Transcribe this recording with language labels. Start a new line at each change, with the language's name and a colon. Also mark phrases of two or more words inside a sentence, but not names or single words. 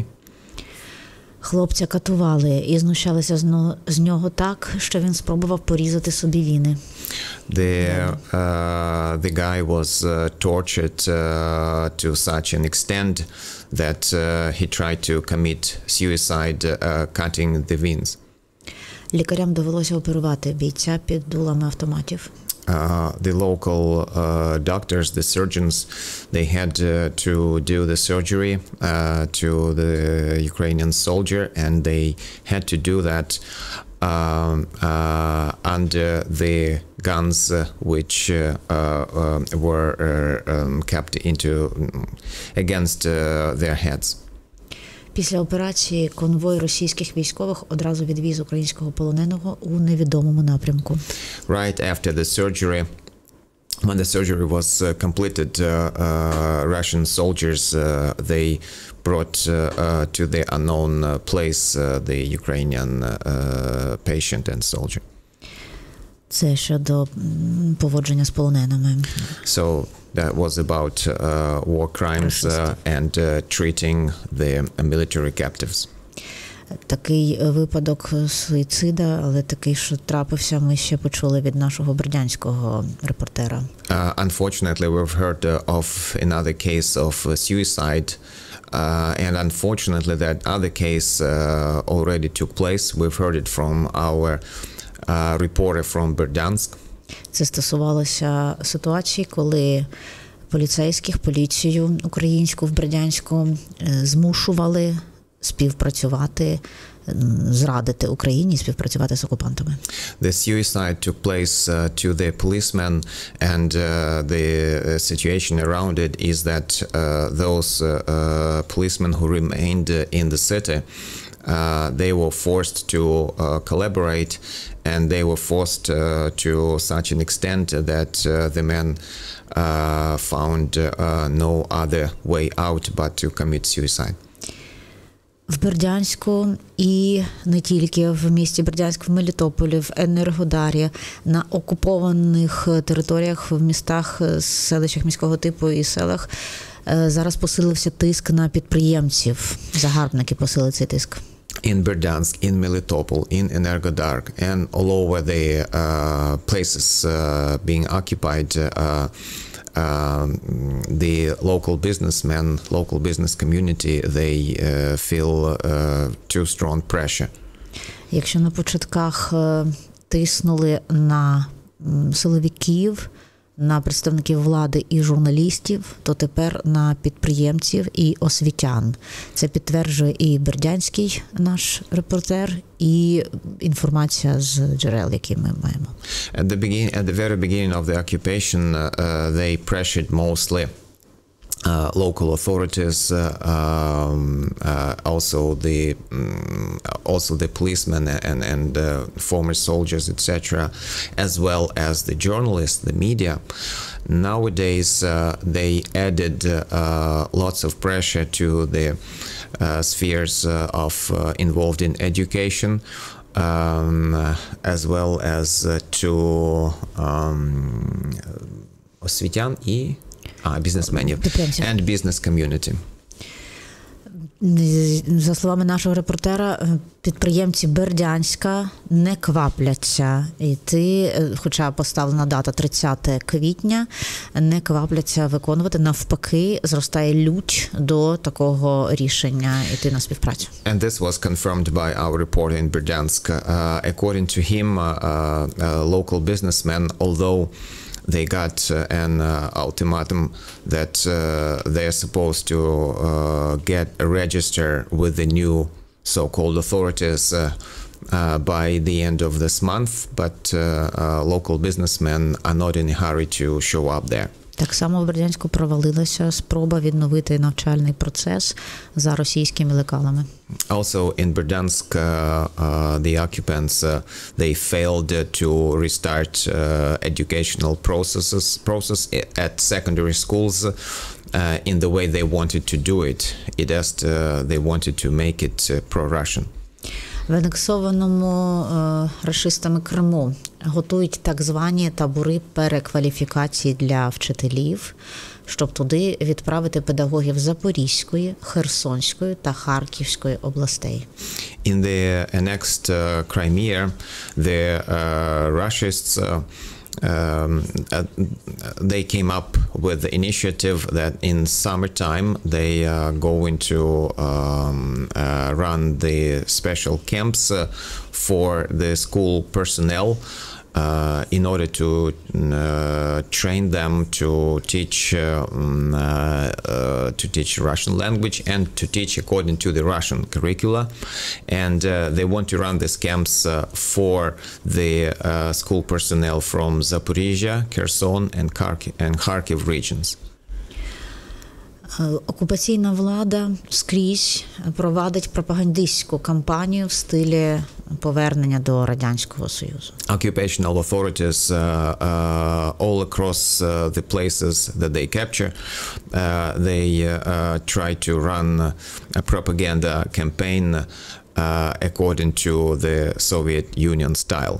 Ukrainian: Хлопця катували і знущалися з нього так, що він спробував порізати собі віни.
English: The guy was tortured to such an extent that he tried to commit suicide, cutting the veins.
Ukrainian: Лікарям довелося оперувати бійця під дулами автоматів.
English: The local doctors, the surgeons, they had to do the surgery to the Ukrainian soldier, and they had to do that under the guns which were kept against their heads.
Ukrainian: Після операції конвой російських військових одразу відвіз українського полоненого у невідомому напрямку.
English: Right after the surgery, when the surgery was completed, Russian soldiers they brought to the unknown place the Ukrainian patient and soldier.
Ukrainian: Це щодо поводження з полоненими.
English: So that was about war crimes and treating the military captives.
Ukrainian: Такий випадок суїцида, але такий, що трапився, ми ще почули від нашого бердянського репортера.
English: Unfortunately, we've heard of another case of suicide And unfortunately, that other case already took place. We've heard it from our reporter from Berdyansk.
Ukrainian: Це стосувалося ситуації, коли поліцію українську в Бердянську змушували співпрацювати, зрадити Україні, співпрацювати з окупантами.
English: The suicide took place to the policemen, and the situation around it is that those policemen who remained in the city, they were forced to collaborate, and they were forced to such an extent that the men found no other way out but to commit suicide.
Ukrainian: В Бердянську і не тільки в місті Бердянськ, в Мелітополі, в Енергодарі, на окупованих територіях, в містах, селищах міського типу і селах зараз посилився тиск на підприємців. Загарбники посилили цей тиск.
English: In Berdyansk, in Melitopol, in Energodark, and all over the places being occupied, the local businessmen, local business community, they feel too strong pressure.
Ukrainian: Якщо на початках тиснули на силовиків, на представників влади і журналістів, то тепер на підприємців і освітян. Це підтверджує і бердянський наш репортер, і інформація з джерел, які ми маємо.
English: At the very beginning of the occupation, they pressured mostly local authorities, also the policemen and former soldiers, etc., as well as the journalists, the media. Nowadays, they added lots of pressure to the spheres of involved in education, as well as to
Ukrainian: освітян і бізнесменів
English: and business community.
Ukrainian: За словами нашого репортера, підприємці Бердянська не квапляться йти, хоча поставлена дата 30 квітня, не квапляться виконувати. Навпаки, зростає лють до такого рішення йти на співпрацю.
English: And this was confirmed by our reporter in Berdyansk. According to him, local businessmen, although they got an ultimatum that they're supposed to get a register with the new so-called authorities by the end of this month, but local businessmen are not in a hurry to show up there.
Ukrainian: Так само в Бердянську провалилася спроба відновити навчальний процес за російськими лекалами.
English: Also in Berdyansk, the occupants, they failed to restart educational process at secondary schools in the way they wanted to do it. They wanted to make it pro-Russian.
Ukrainian: В анексованому рашистами Криму готують так звані табори перекваліфікації для вчителів, щоб туди відправити педагогів Запорізької, Херсонської та Харківської областей.
English: In the annexed Crimea, the Russians they came up with the initiative that in summertime they are going to run the special camps for the school personnel in order to train them to teach Russian language and to teach according to the Russian curricula, and they want to run these camps for the school personnel from Zaporizhya, Kherson, and Kharkiv regions.
Ukrainian: Окупаційна влада скрізь провадить пропагандистську кампанію в стилі повернення до Радянського Союзу.
English: Occupational authorities all across the places that they capture, they try to run a propaganda campaign according to the Soviet Union style.